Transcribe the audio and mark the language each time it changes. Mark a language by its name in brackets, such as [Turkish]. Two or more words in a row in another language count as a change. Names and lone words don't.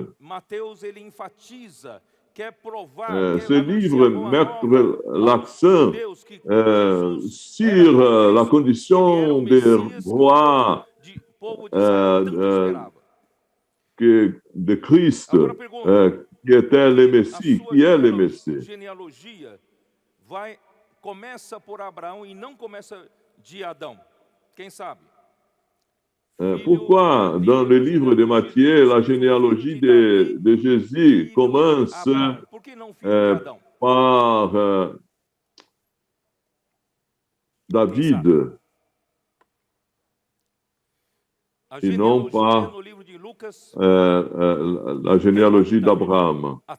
[French] Ce livre met l'accent sur la condition des rois de Christ, qui était le Messie, qui est le Messie. [Portuguese] Começa por Abraão e não começa de Adão. Quem sabe? [French] Pourquoi dans le livre de Matthieu, la généalogie de Jésus commence par David et non par la généalogie d'Abraham.